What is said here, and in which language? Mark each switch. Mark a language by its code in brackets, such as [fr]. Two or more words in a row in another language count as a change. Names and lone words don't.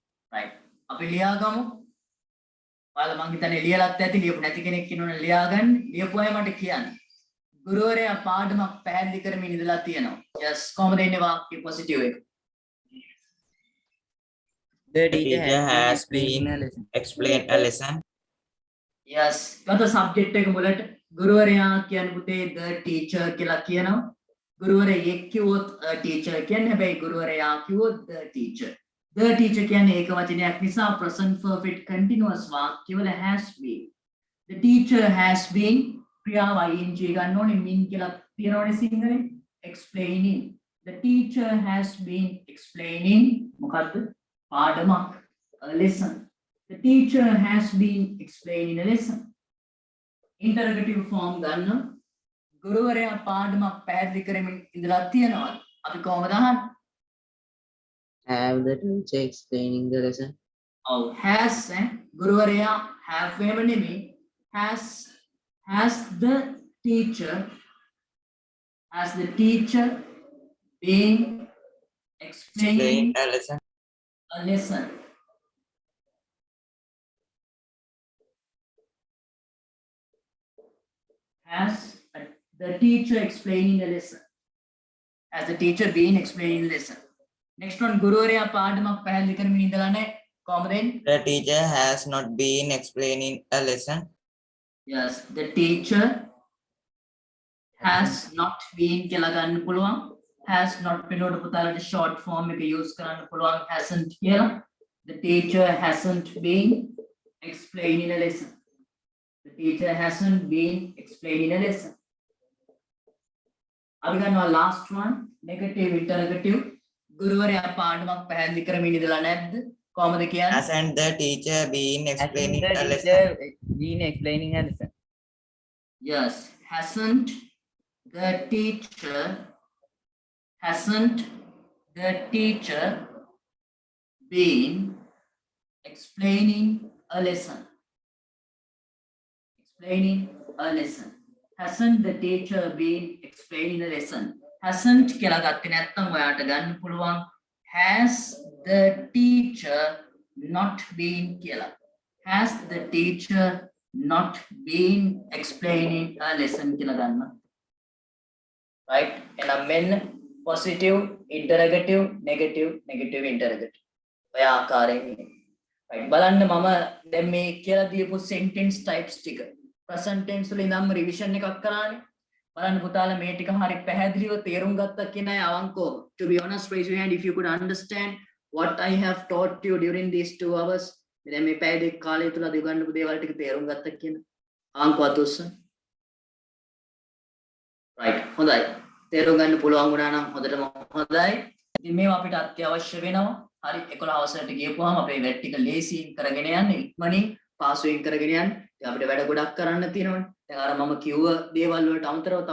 [si] right අපි ලියා ගමු ඔයාලා මං හිතන්නේ ලියලත් ඇති ලියපු නැති කෙනෙක් ඉන්නවනේ ලියා ගන්න ලියපු අය මට කියන්න ගුරුවරයා පාඩමක් පැහැදිලි කරමින් ඉඳලා තියෙනවා yes කොහොමද එන්නේ වාක්‍ය පොසිටිව් එක [en] The The teacher has been explained a lesson. [si] yes ගත සබ්ජෙක්ට් එක මුලට ගුරුවරයා කියන්නේ පුතේ [en] the teacher [si] කියලා කියනවා ගුරුවරයෙක් කිව්වොත් [en] a teacher [si] කියන්නේ හැබැයි ගුරුවරයා කිව්වොත් [en] the teacher [si] කියන්නේ ඒක වචනයක් නිසා [en] present perfect continuous [si] වාක්‍යවල has [en] been the teacher has been ක්‍රියාව ing [si] ගන්න ඕනේ [en] mean [si] කියලා තියනවනේ සිංහලෙන් [en] explaining the teacher has been explaining [si] මොකද්ද පාඩමක් [en] a lesson the teacher has been explaining a lesson interrogative form [si] ගන්න ගුරුවරයා පාඩමක් පැහැදිලි කරමින් ඉඳලා තියෙනවා අපි කොහොමද අහන්නේ [en] Have the teacher explaining the lesson. Oh, has ගුරුවරයා have [si] එහෙම නෙමෙයි [en] has the teacher been explaining Explain a lesson. a lesson the teacher explaining a lesson has the teacher been explaining a lesson next one [si] ගුරුවරයා පාඩමක් පැහැදිලි කරමින් ඉඳලා නැහැ කොහොමද එන්නේ [en] The teacher has not been explaining a lesson. yes the teacher has not been [si] කියලා ගන්න පුළුවන් [en] has not [si] පිළිවෙල පුතාලට [en] short form එක use [si] කරන්න පුළුවන් [en] hasn't කියලා the teacher hasn't been explaining a lesson the teacher hasn't been explaining a lesson [si] අපි ගන්නවා [en] last one negative interrogative [si] ගුරුවරයා පාඩමක් පැහැදිලි කරමින් ඉඳලා නැද්ද කොහොමද කියන්නේ [en] Hasn't the teacher been explaining Hasn't a the lesson? teacher been explaining a lesson. yes hasn't the teacher been explaining a lesson hasn't the teacher been explaining a lesson hasn't [si] කියලා ගත්තේ නැත්නම් ඔයාට ගන්න පුළුවන් [en] has the teacher not been කියලා has the teacher not been explaining a lesson [si] කියලා ගන්න [en] right [si] එහෙනම් මෙන්න [en] positive interrogative negative interrogative [si] ඔය ආකාරයෙන් right බලන්න මම දැන් මේ කියලා දීපු [en] sentence types [si] ටික [en] present tense [si] වල ඉඳන්ම revision එකක් කරානේ බලන්න පුතාලා මේ ටික හරි පැහැදිලිව තේරුම් ගත්තා කියන අය අවංකව [en] to be honest raise your hand if you could understand what I have taught you during these 2 hours [si] දැන් මේ පැය දෙක කාලය තුල දිගන්නපු දේවල් ටික තේරුම් ගත්තා කියන අවංකවත් උස්ස right හොඳයි තේරුම් ගන්න පුළුවන් වුණා නම් හොඳටම හොඳයි ඉතින් මේවා අපිට අත්‍යවශ්‍ය වෙනවා හරි 11 අවසරට ගියපුවාම අපේ වැඩ ටික ලේසියෙන් කරගෙන යන්න ඉක්මනින් පාසුවෙන් කරගෙන යන්න ඉතින් අපිට වැඩ ගොඩක් කරන්න තියෙනවනේ දැන් අර මම කිව්ව දේවල් වලට අමතරව තව